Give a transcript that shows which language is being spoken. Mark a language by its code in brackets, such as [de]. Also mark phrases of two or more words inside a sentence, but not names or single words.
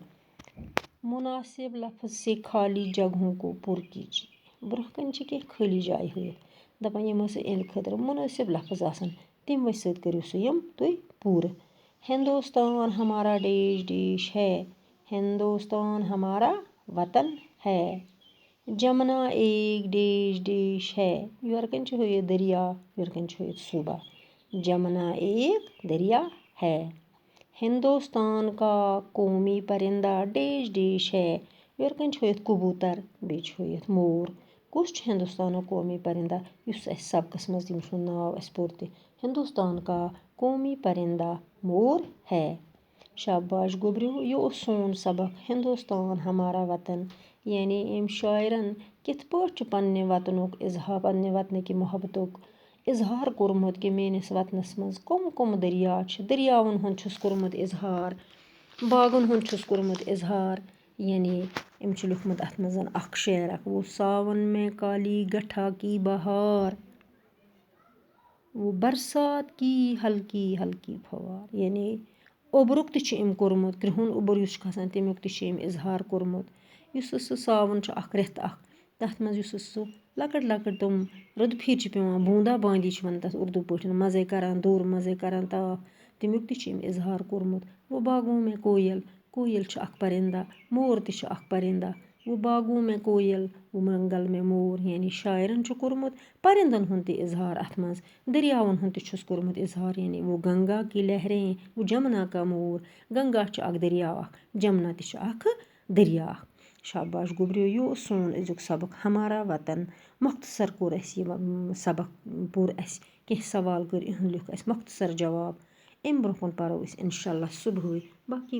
[ur] مناسب لفظ سے خالی جگہوں کو پر کیجیے. [ks] برونٛہہ کَنہِ چھِ کینٛہہ خٲلی جایہِ ہٲوِتھ دپان یِم ہسا اِہنٛدِ خٲطرٕ منٲسب لفظ آسن تموٕے سۭتۍ کٔرِو سُہ یِم تُہۍ پوٗرٕ. [ur] ہندوستان ہمارا دیش دیش ہے ہندوستان ہمارا وطن ہے. جمنا ایک دیش دیش ہے. [ks] یورٕ کَنۍ چھِ ہٲیِتھ دریا یورٕ کَنۍ چھِ ہٲیِتھ صوبہ. [ur] جمنا ایک دریا ہے. ہندوستان کا قومی پرندہ دیش دیش ہے. [ks] یورٕ کَنۍ چھِ ہٲیِتھ کبوٗتر بیٚیہِ چھِ ہٲیِتھ مور. کُس چھُ ہندوستانُک قومی پرندہ یُس اَسہِ سبقَس منٛز تٔمۍ سُنٛد ناو اَسہِ پوٚر تہِ. [ur] ہندوستان کا قومی پرندہ مور ہے. [ks] شاباش گوٚبریو یہِ اوس سون سبق [ur] ہندوستان ہمارا وطن. [ks] یعنی أمۍ شاعرن کِتھ پٲٹھۍ چھُ پنٛنہِ وطنُک اظہار پنٛنہِ وطنٕکہِ محبتُک اظہار کوٚرمُت کہِ میٛٲنِس وطنس منٛز کٕم کٕم دریا چھِ. دریاوَن ہُنٛد چھُس کوٚرمُت اظہار باغن ہُنٛد چھُس کوٚرمُت اظہار. یعنی أمۍ چھُ لیوٚکھمُت اَتھ منٛز اکھ شعر اکھ [ur] وہ ساون میں کالی گٹھا کی بہار وہ برسات کی ہلکی ہلکی پھوار. [ks] یعنی اوٚبرُک تہِ چھُ أمۍ کوٚرمُت کرٛہُن اوٚبُر یُس چھُ کھسان تمیُک تہِ چھُ أمۍ اظہار کوٚرمُت. یُس سُہ ساوُن چھُ اکھ رٮ۪تھ اکھ تَتھ منٛز یُس سُہ لۄکٕٹۍ لۄکٕٹۍ تِم رُدٕ پھِرِ چھِ پٮ۪وان بوٗندا باندی چھِ وَنان تَتھ اُردو پٲٹھۍ مَزَے کَران دوٚر مَزَے کَران تاپھ تمیُک تہِ چھُ أمۍ اظہار کوٚرمُت. [ur] وہ باغوں میں [ks] کویل کویل چھُ اکھ پرندہ مور تہِ چھُ اکھ پرندہ. [ur] وہ باغوں میں کویل وہ جنگل میں مور. [ks] یعنی شاعرن چھُ کوٚرمُت پرندن ہُنٛد تہِ اظہار اَتھ منٛز دریاوَن ہُنٛد تہِ چھُس کوٚرمُت اظہار. [ur] یعنی وہ گنگا کی لہریں وہ جمنا کا مور. [ks] گنگا چھُ اکھ دریاو اکھ جمنا تہِ چھُ اکھ دریا اکھ. شاباش گوٚبریو یہِ اوس سون أزیُک سبق [ur] ہمارا وطن. [ks] مۄختصر کوٚر اَسہِ یہِ سبق پوٚر اَسہِ کینٛہہ سوال کٔرۍ یِہُنٛد لیوٚکھ اَسہِ مۄختصر جواب. اَمہِ برونٛہہ کُن پَرو أسۍ اِنشاء اللہ صُبحٲے.